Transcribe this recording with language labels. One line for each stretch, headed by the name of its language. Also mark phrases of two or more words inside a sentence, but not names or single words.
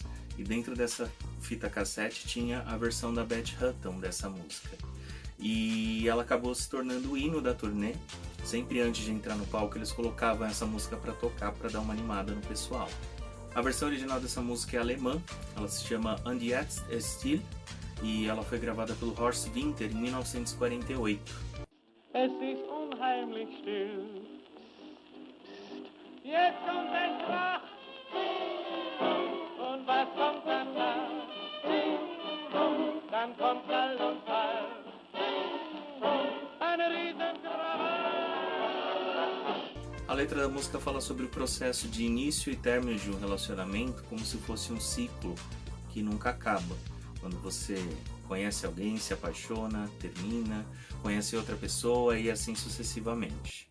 Portuguese: E dentro dessa fita cassete tinha a versão da Beth Hutton dessa música. E ela acabou se tornando o hino da turnê. Sempre antes de entrar no palco eles colocavam essa música para tocar, para dar uma animada no pessoal. A versão original dessa música é alemã, ela se chama Und jetzt ist still e ela foi gravada pelo Horst Winter em 1948.
German: Es ist unheimlich still. Jetzt kommt ein Krach. Und was kommt danach? Dann kommt Schall und Fall. Eine Riesenkrawalle.
Portuguese: A letra da música fala sobre o processo de início e término de um relacionamento como se fosse um ciclo que nunca acaba. Quando você conhece alguém, se apaixona, termina, conhece outra pessoa e assim sucessivamente.